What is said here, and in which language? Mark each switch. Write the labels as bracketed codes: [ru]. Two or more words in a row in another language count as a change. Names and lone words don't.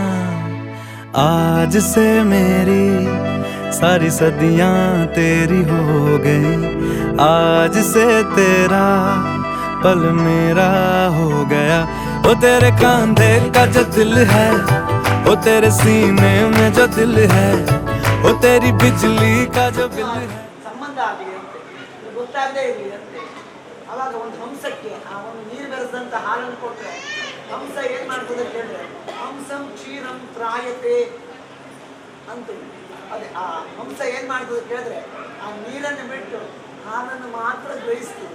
[hi] आज से मेरी सारी सदियां तेरी हो गई। आज से तेरा पल मेरा हो गया। वो तेरे कांधे का जो दिल है, वो तेरे सीने में जो दिल है, वो तेरी बिजली का जो बिल है। [kn] ಸಂಬಂಧ ಆಗಿದೆ ಗೊತ್ತಾಗದೇ ಇರಲಿ ಅಂತೆ. ಅವಾಗ ಒಂದು ಹಂಸಕ್ಕೆ ಆ ಒಂದು ನೀರು ಬೆರೆಸಿದಂತ ಹಾಲನ್ನು ಕೊಟ್ಟರೆ ಹಂಸ ಏನ್ ಮಾಡ್ತದೆ ಕೇಳಿದ್ರೆ, [sa] हंसं क्षीरं त्रायते [kn] ಅಂತ. ಅದೇ ಆ ಹಂಸ ಏನ್ ಮಾಡ್ತದೆ ಕೇಳಿದ್ರೆ, ಆ ನೀರನ್ನು ಬಿಟ್ಟು ಹಾಲನ್ನು ಮಾತ್ರ ಗ್ರಹಿಸ್ತದೆ.